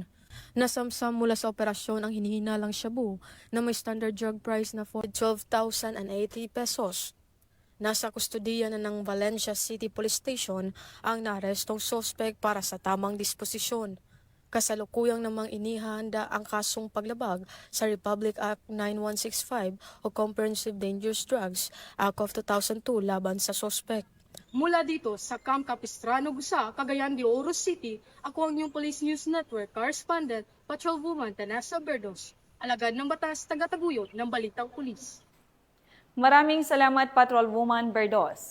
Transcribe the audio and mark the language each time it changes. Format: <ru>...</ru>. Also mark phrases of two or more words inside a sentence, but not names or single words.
<tl>Nasamsam mula sa operasyon ang hinihinalang shabu na may</tl> <en>standard drug price</en> <tl>na 12,080 pesos. Nasa kustudiya na ng Valencia City Police Station ang naarestong suspect para sa tamang disposisyon. Kasalukuyang namang inihanda ang kasong paglabag sa Republic Act 9165 o Comprehensive Dangerous Drugs Act of 2002 laban sa suspect. Mula dito sa Camp Capistrano, Gusa, Cagayan de Oro City, ako ang inyong Police News Network correspondent, Patrolwoman Danessa Berdos, alagad ng batas, tagataguyod ng Balitang Pulis. Maraming salamat, Patrolwoman Berdos.</tl>